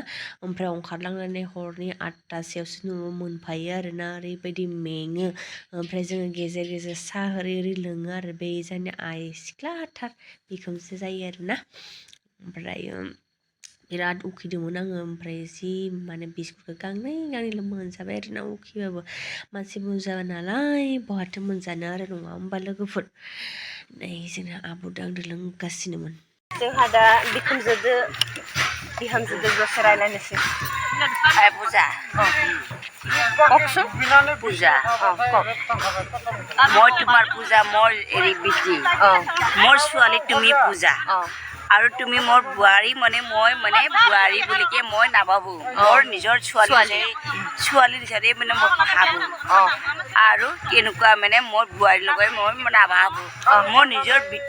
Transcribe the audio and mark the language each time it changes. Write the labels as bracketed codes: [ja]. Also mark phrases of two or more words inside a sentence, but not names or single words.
[brx] ओमफ्राय ओंखारलांनानै हरनि 8तासोआवसो न'आव मोनफायो आरोना ओरैबायदि मेङो ओमफ्राय जोङो गेजेर गेजेर साहा ओरै लोङो आरो बे जोंनि आइ सिख्लाथार बिखुनजो जायो आरोना ओमफ्राय बिराद उखैदोंमोन आङो ओमफ्राय जि माने बिस्कुटखौ गांनै गांनैल' मोनजाबाय आरोना उखैबाबो मानसि बुरजा नालाय बहाथो मोनजानो आरो नङा होमबा लोगोफोर नै जोंना आब' आंदो लोंगासिनोमोन जोंहा दा बिहामजोजों दसे रायलायनोसै बुजा [as] কওকচোন পূজা মই তোমাৰ পূজা মোৰ এৰি বিটি মোৰ ছোৱালী তুমি পূজা আৰু তুমি মোৰ বোৱাৰী মানে মই মানে বোৱাৰী বুলিকে মই নাভাবো মোৰ নিজৰ ছোৱালী হিচাপে মানে মই ভাবো আৰু কেনেকুৱা মানে মোৰ বোৱাৰীৰ লগত মই নাভাবো মোৰ নিজৰ বিটি